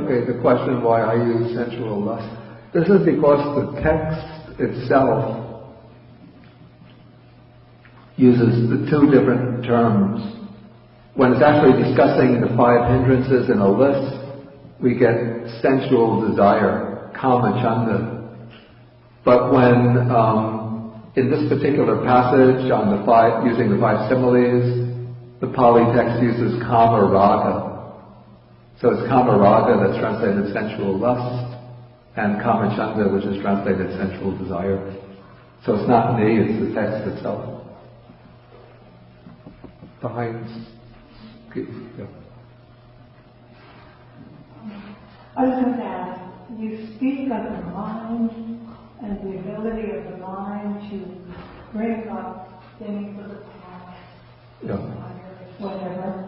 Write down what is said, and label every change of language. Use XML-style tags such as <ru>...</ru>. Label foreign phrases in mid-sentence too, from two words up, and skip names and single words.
<en>Okay, the question why I use sensual lust. This is because the text itself uses the two different terms. When it's actually discussing the 5 hindrances in a list, we get sensual desire,</en> <pi>kama chanda.</pi> <en>But when, in this particular passage on the using the 5 similes, the Pali text uses</en> <pi>kama raga.</pi> <en>So it's</en> <pi>kama raga</pi> <en>that's translated sensual lust, and</en> <pi>kama chanda,</pi> <en>which is translated sensual desire. So it's not me, it's the text itself. Behind... Yeah. I was going to ask, you speak of the mind and the ability of the mind to bring up things of the past, whatever.</en>